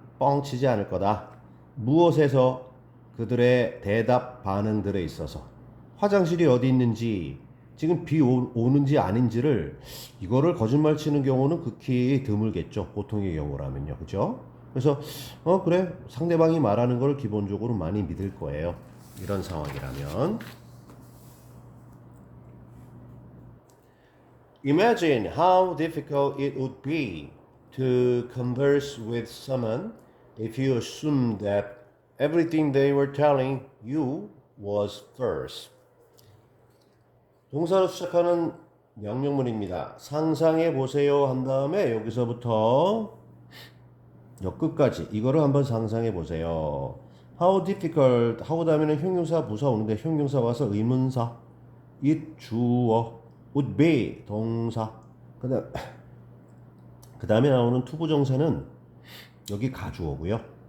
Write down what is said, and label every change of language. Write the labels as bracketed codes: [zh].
[ko] 뻥치지 않을 거다. 무엇에서 그들의 대답 반응들에 있어서 화장실이 어디 있는지 지금 비 오는지 아닌지를 이거를 거짓말 치는 경우는 극히 드물겠죠. 보통의 경우라면요. 그죠? 그래서 그래 상대방이 말하는 걸 기본적으로 많이 믿을 거예요. 이런 상황이라면 [en] Imagine how difficult it would be to converse with someone if you assumed that everything they were telling you was false. [ko] 동사로 시작하는 명령문입니다. 상상해 보세요 한 다음에 여기서부터 여 끝까지 이거를 한번 상상해 보세요. How difficult 하고 다음에는 형용사 부사 오는데 형용사 와서 의문사 it 주어 would be 동사 그 다음에 나오는 투부정사는 여기 가주어고요.